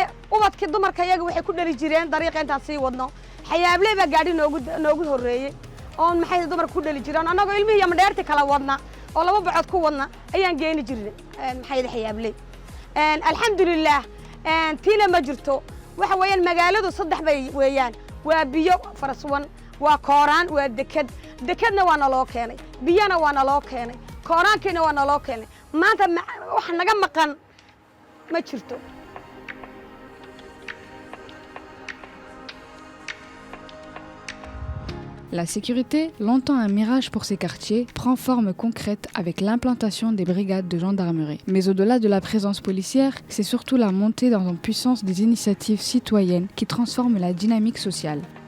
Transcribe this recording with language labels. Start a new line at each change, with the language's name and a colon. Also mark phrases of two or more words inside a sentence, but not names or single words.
Somali: ubadkii dumarka iyaga waxay ku dhali jireen dariiqa intaan sii wadno xayaabley baa gaadhi noogu horeeyay oo maxay dumarku ku dhali jireen anagoo ilmihii ama dheerti kala wadna oo laba bacod ku wadna ayaan geeni jirnay maxay xayaabley alxamdulillah tiina ma jirto waxa weeyaan magaaladu saddex bay weeyaan waa biyo faraswan waa kooraan waa dekadna waa naloo keenay biyana waa naloo keenay kooraankiina waa naloo keenay maanta wax naga maqan ma jirto.
French: La sécurité, longtemps un mirage pour ces quartiers, prend forme concrète avec l'implantation des brigades de gendarmerie. Mais au-delà de la présence policière, c'est surtout la montée en puissance des initiatives citoyennes qui transforment la dynamique sociale.